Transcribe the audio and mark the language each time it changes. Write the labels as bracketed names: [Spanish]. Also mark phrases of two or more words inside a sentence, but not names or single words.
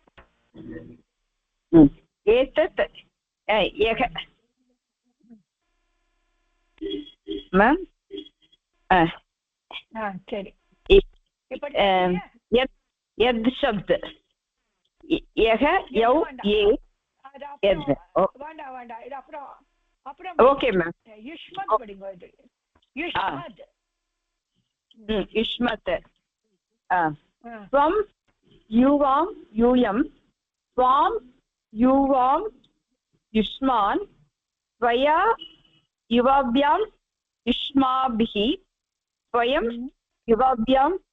[Sanskrit] एतत् यः मैम [Tamil] சரி [Sanskrit] यद् शब्द यः यौ ये यद् [Tamil] வேண்டாம் இது அப்புறம் [English] okay ma'am [Tamil] युष्मत् படிங்க இது [Sanskrit] युष्मत् त्वं युवां यूयं त्वां युवां युष्मान् त्वया युवाभ्यां युष्माभिः त्वयं युवाभ्यां